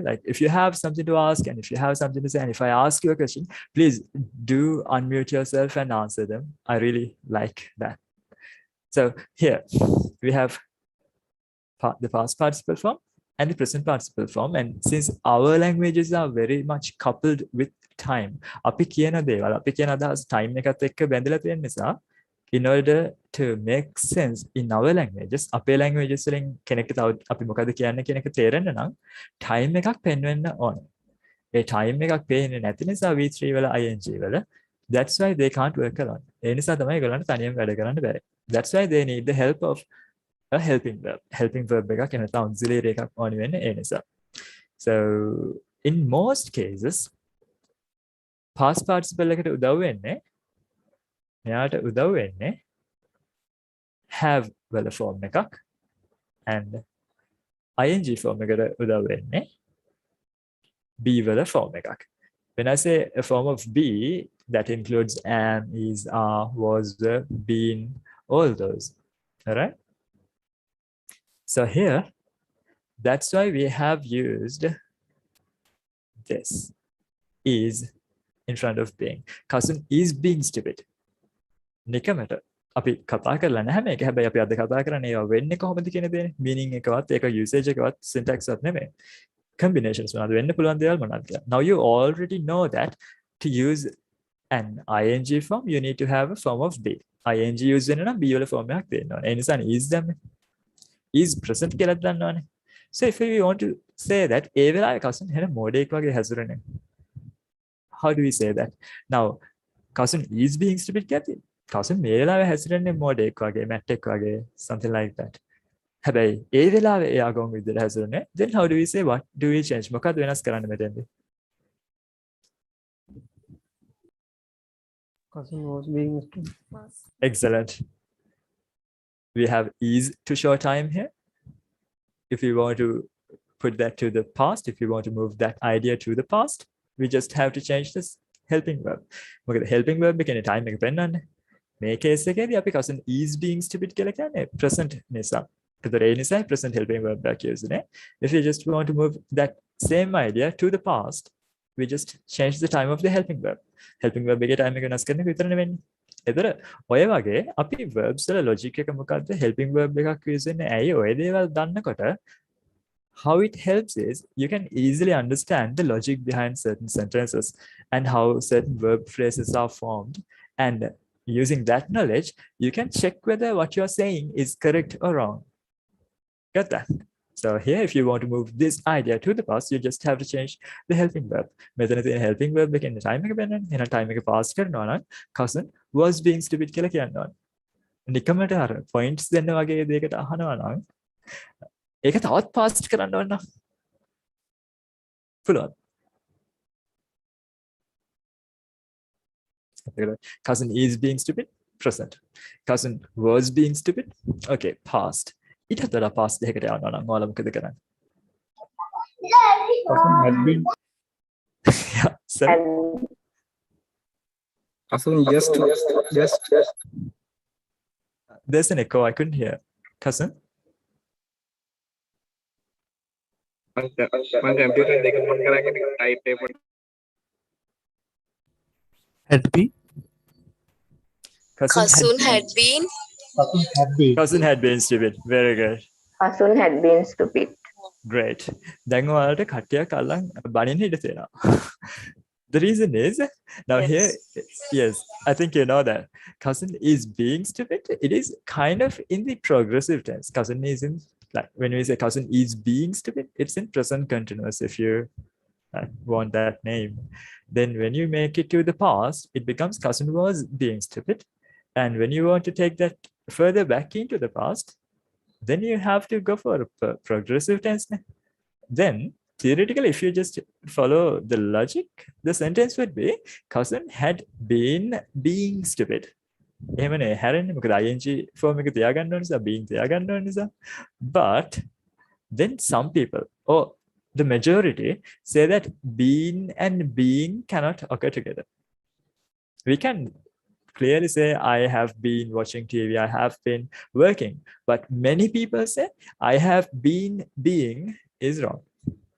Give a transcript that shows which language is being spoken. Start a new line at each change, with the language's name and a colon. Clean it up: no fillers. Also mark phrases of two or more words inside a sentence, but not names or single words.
English: Like if you have something to ask and if you have something to say, and if I ask you a question, please do unmute yourself and answer them. I really like that. So here we have the past participle form and the present participle form. And since our languages are very much coupled with time,
Sinhala: අපි කියන දේවල් අපි කියන අදහස් time එකත් එක්ක බැඳලා තියෙන නිසා,
English: in order to make sense in our languages,
Sinhala: අපේ languages වලින් කෙනෙක්ට තව අපි මොකද කියන්නේ කියන එක තේරෙන්න නම් time එකක් පෙන්වෙන්න ඕනේ. ඒ time එකක් පේන්නේ නැති නිසා V3 වල ing වල,
English: that's why they can't work alone.
Sinhala: ඒ නිසා තමයි ඒගොල්ලන්ට තනියම වැඩ කරන්න බැහැ.
English: That's why they need the help of a helping verb. Helping verb
Sinhala: එකක් එන auxiliary එකක් ඕනි වෙන්නේ ඒ නිසා.
English: So in most cases past participle
Sinhala: එකට උදව් වෙන්නේ, මෙයාට උදව් වෙන්නේ have වල form එකක් and
English: ing form
Sinhala: එකට උදව් වෙන්නේ be වල form එකක්.
English: When I say a form of be, that includes am, is, are, was, were, been, all those. All right? So here, that's why we have used this is in front of being. Cousin is being stupid.
Sinhala: නිකමට අපි කතා කරලා නැහැ මේක. හැබැයි අපි අද කතා කරන්නේ ඒවා වෙන්නේ කොහොමද කියන දේ. meaning එකවත් ඒක usage එකවත් syntax එකවත් නෙමෙයි. Combinations මොනවද වෙන්න පුළුවන් දේවල් මොනවද කියලා.
English: Now you already know that to use an ing form you need to have a form of be.
Sinhala: ing use වෙන්න නම් be වල form එකක් තියෙන්න ඕනේ. ඒ නිසා is දැම්මේ.
English: Is present
Sinhala: කියලා දන්නවනේ.
English: So if we want to say that
Sinhala: ඒ වෙලාවේ cousin හැන මොඩේක් වගේ හැසිරෙන්නේ.
English: How do we say that? Now cousin is being stupid කියති.
Sinhala: cousin මේ වෙලාවේ හැසිරෙන්නේ මොඩේක් වගේ, මැට්ටෙක් වගේ,
English: something like that.
Sinhala: හැබැයි ඒ වෙලාවේ එයා ගොන් විදිහට හැසිරෙන්නේ.
English: Then how do we say, what do we change?
Sinhala: මොකක්ද වෙනස් කරන්න මෙතෙන්දී?
English: Cousin was being stupid. Excellent. We have is to show time here. If you want to put that to the past, if you want to move that idea to the past, we just have to change this helping verb. Okay, the helping verb became a time
Sinhala: එක පෙන්නන්නේ. මේ case එකේදී අපි
English: cousin is being stupid
Sinhala: කියලා කියන්නේ present නිසා. ඒතර ඒ නිසා
English: present helping verb
Sinhala: එකක් using.
English: If you just want to move that same idea to the past, we just change the time of the helping verb. Helping verb
Sinhala: එකේ time එක වෙනස් කරන එක විතරනේ වෙන්නේ. ඒතර ඔය වගේ අපි verbs වල logic එක මොකද්ද?
English: helping verb
Sinhala: එකක් use වෙන්නේ ඇයි ඔය දේවල් දන්නකොට
English: how it helps is you can easily understand the logic behind certain sentences and how certain verb phrases are formed, and using that knowledge you can check whether what you are saying is correct or wrong. Got that? So here if you want to move this idea to the past, you just have to change the helping verb.
Sinhala: මෙතන තියෙන
English: helping verb
Sinhala: එකෙන් time එක බෙන්නන්නේ. එහෙනම් time එක pass කරනවා නම්
English: cousin was being stupid
Sinhala: කියලා කියන්න ඕනේ. නිකමට අර points දෙන්න වගේ දෙයකට අහනවා නම් ඒක තවත් pass කරන්න ඕන නම් පුළුවන්.
English: Cousin is being stupid, present. Cousin was being stupid, okay, past.
Sinhala: ඊට අතර past දෙකකට යනවා නම් ඔයාලා මොකද කරන්නේ?
English: Cousin had been. Yeah, so Cousin just. there's an echo, I couldn't hear. Cousin?
Sinhala: මම කම්පියුටර් දෙක මොන් කරගෙන type එක
English: had been. Cousin had been. Cousin had been stupid. Very good. Cousin had been stupid. Great.
Sinhala: දැන් ඔයාලට කට්ටියක් අල්ලන් බණින්න ඉඩ තියෙනවා.
English: The reason is, now Yes. here, yes, I think you know that. Cousin is being stupid. It is kind of in the progressive tense. Cousin is in, like, when we say cousin is being stupid, it's in present continuous if you want that name. Then when you make it to the past, it becomes cousin was being stupid. And when you want to take that further back into the past, then you have to go for a progressive tense. Then theoretically, if you just follow the logic, the sentence would be cousin had been being stupid.
Sinhala: එහෙමනේ හැරෙන්නේ මොකද ing form එක තියාගන්න ඕන නිසා being තියාගන්න ඕන නිසා.
English: But then some people, or the majority, say that being and being cannot occur together. We can clearly say I have been watching TV, I have been working, but many people say I have been being is wrong.